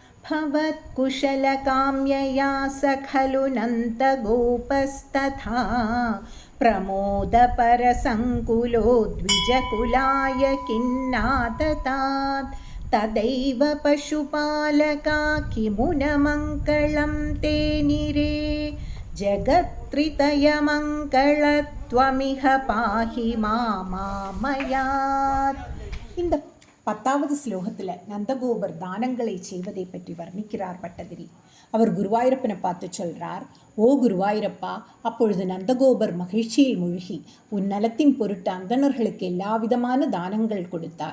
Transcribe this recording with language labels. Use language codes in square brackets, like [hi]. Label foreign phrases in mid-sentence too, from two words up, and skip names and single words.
[sa] भवत्कुशलकाम्यया स खलु नन्दगोपस्तथा प्रमोदपरसङ्कुलो द्विजकुलाय किन्नाततात् तदैव पशुपालका किमु न मङ्गलं ते निरे जगत्त्रितयमङ्गलत्वमिह पाहि मामयात्. [ta] இந்த 10வது ஸ்லோகத்தில் நந்தகோபர் தானங்களை செய்வதை பற்றி வர்ணிக்கிறார் பட்டதிரி. அவர் குருவாயூரப்பனை பார்த்து சொல்கிறார், ஓ குருவாயூரப்பா, அப்பொழுது நந்தகோபர் மகிழ்ச்சியில் மூழ்கி உன் நலத்தின் பொருட்டு அந்தணர்களுக்கு எல்லா விதமான தானங்கள் கொடுத்தார்.